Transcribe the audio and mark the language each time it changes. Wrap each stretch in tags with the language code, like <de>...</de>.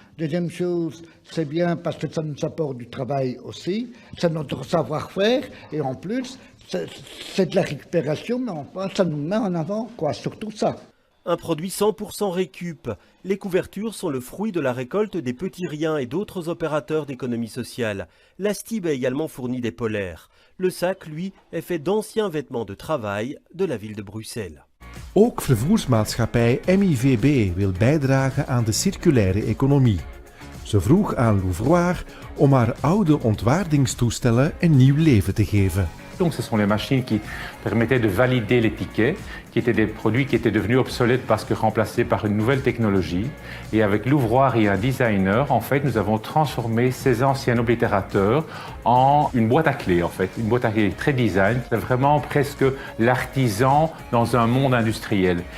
<fr>Deuxième chose, c'est bien parce que ça nous apporte du travail aussi, c'est notre savoir-faire, et en plus, c'est de la récupération, mais enfin, ça nous met en avant, quoi, surtout ça. Un produit 100% récup. Les couvertures sont le fruit de la récolte des petits riens et d'autres opérateurs d'économie sociale. La STIB a également fourni des polaires. Le sac, lui, est fait d'anciens vêtements de travail de la ville de Bruxelles.</fr> <nl>Ook vervoersmaatschappij MIVB wil bijdragen aan de circulaire economie. Ze vroeg aan Louvroir om haar oude ontwaardingstoestellen een nieuw leven te geven.</nl> <fr>Donc ce sont les machines qui permettaient de valider les tickets, qui étaient des produits qui étaient devenus obsolètes parce que remplacés par une nouvelle technologie. Et avec Louvroir et un designer, en fait, nous avons transformé ces anciens oblitérateurs en une boîte à clés, en fait. Une boîte à clés très design. C'est vraiment presque l'artisan dans un monde industriel.</fr>